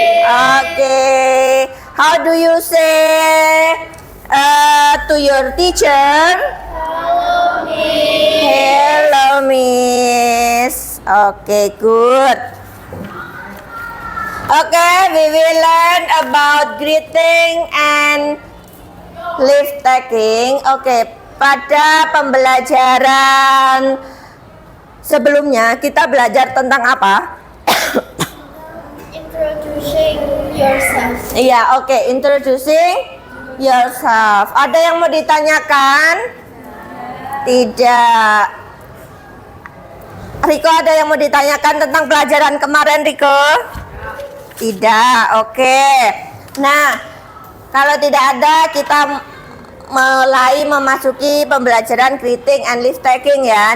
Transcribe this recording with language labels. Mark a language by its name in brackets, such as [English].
[English] Okay. How do you say to your teacher? Hello, Miss. Okay, good. Okay, we will learn about greeting and leave taking. [Indonesian] Okay, pada pembelajaran sebelumnya kita belajar tentang apa? [English] Introducing yourself. [Indonesian] Iya, oke, introducing yourself. Ada yang mau ditanyakan? Tidak. Riko, ada yang mau ditanyakan tentang pelajaran kemarin, Riko? Tidak, oke. Nah, kalau tidak ada, kita mulai memasuki pembelajaran greeting and leave taking ya.